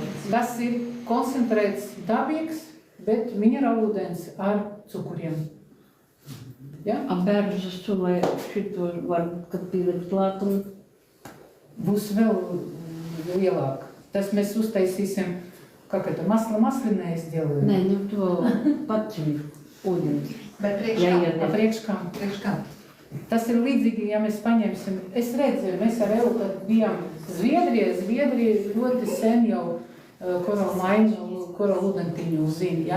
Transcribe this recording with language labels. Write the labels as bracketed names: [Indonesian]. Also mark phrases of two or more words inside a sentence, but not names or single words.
[Latvian] Tas ir koncentrēts dabīgs, bet minerālūdens ar cukuriem. Ja? Bērza sulai šito varbūt, kad pielikt klāt un būs vēl lielāk. Tas mēs uztaisīsim, kā [Russian] это, масло-масляное сделаем. [Latvian] nē, nu to paciņu ūdeni. Bet Priekškām. priekškām. Tas ir līdzīgi, ja mēs paņemsim, es redzēju, mēs ar Elu, kad bijām Zviedrija ļoti sen jau Coral ūdentiņu zina, ja?